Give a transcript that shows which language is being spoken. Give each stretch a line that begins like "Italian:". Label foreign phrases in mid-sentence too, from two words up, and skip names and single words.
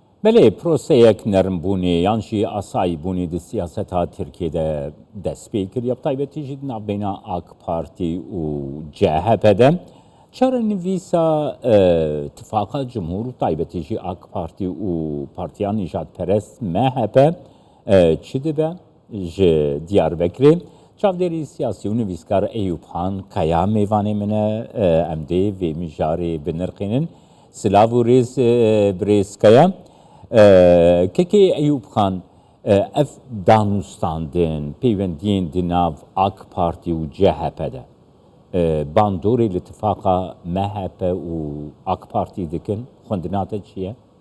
Kurdish: بله پروسەیەک نەرمبوونی یانشی ئاسایی بوونی دی سیاسەتا تورکیەدا دەست پێ کرد یا تایبەتیژی ناوبەینا ئاک پارتی و جەهەپەدا چارە نویسا اتفاقا جمهور و تایبەتیژی ئاک پارتی و پارتیان نژادپەرست مەهەپە چی دەبە ji Diyarbekirê çavderî siyasî û nivîskar Eyûb Han Kaya mêvanê min e em dê vê mijarê binirxînin silav û rêz birêzkaya kekê Eyûb Han ev danûstandin peywendiyên di nav AK Partî û CHP de bandorê li itifaqa MHP û AK Partî dikin xwendina te çi ye?